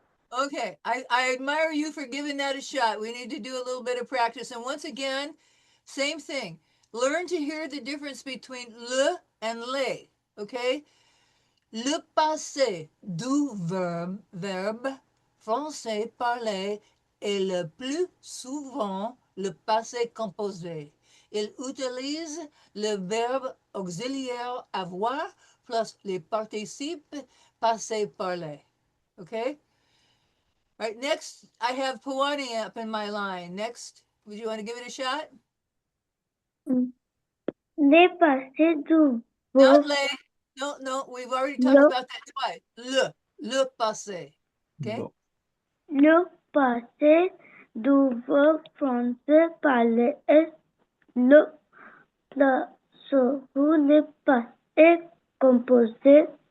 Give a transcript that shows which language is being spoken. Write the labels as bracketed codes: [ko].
[en] Okay, I admire you for giving that a shot. We need to do a little bit of practice. And once again, same thing. Learn to hear the difference between le and les, okay? [fr] Le passé du verbe français parlé est le plus souvent le passé composé. Il utilise le verbe auxiliaire avoir plus les participes passés parlés, okay? [en] All right, next, I have Pawani up in my line. Next, would you want to give it a shot? [fr] Le passé du [en] Not [fr] verbe le. [en] No, we've already talked about that twice. [fr] Le passé. Okay? [en] No. [fr] le passé du verbe français parler est le le passé composé.